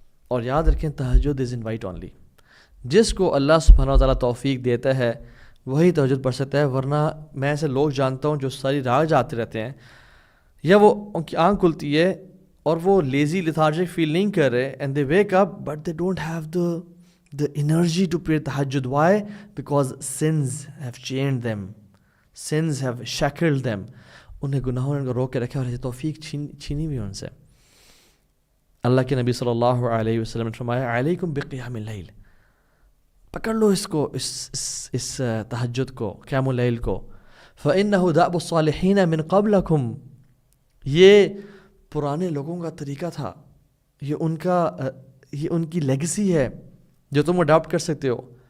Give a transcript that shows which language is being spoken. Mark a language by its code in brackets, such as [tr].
[ur] اور یاد رکھیں تہجد [en] Is invite only. [ur] جس کو اللہ سبحانہ و تعالیٰ توفیق دیتا ہے وہی تہجد پڑھ سکتا ہے, ورنہ میں ایسے لوگ جانتا ہوں جو ساری رات جاتے رہتے ہیں, یا وہ ان کی آنکھ کھلتی ہے اور وہ [en] lazy lethargic [ur] فیل نہیں کر رہے, [en] And they wake up but they don't have the energy to pray tahajjud. Why? Because sins have chained them, sins have shackled them. [ur] انہیں گناہوں نے روک کے رکھا اور یہ توفیق چھینی ہوئی ان سے. اللہ کے نبی صلی اللہ علیہ وسلم نے فرمایا [ar] علیکم بقیام اللیل, [ur] پکڑ لو اس کو, اس تہجد کو, قیام اللیل کو. [ar] فإنه دأب الصالحین من قبلکم, [ur] یہ پرانے لوگوں کا طریقہ تھا, یہ ان کی لیگسی ہے جو تم اڈاپٹ کر سکتے ہو.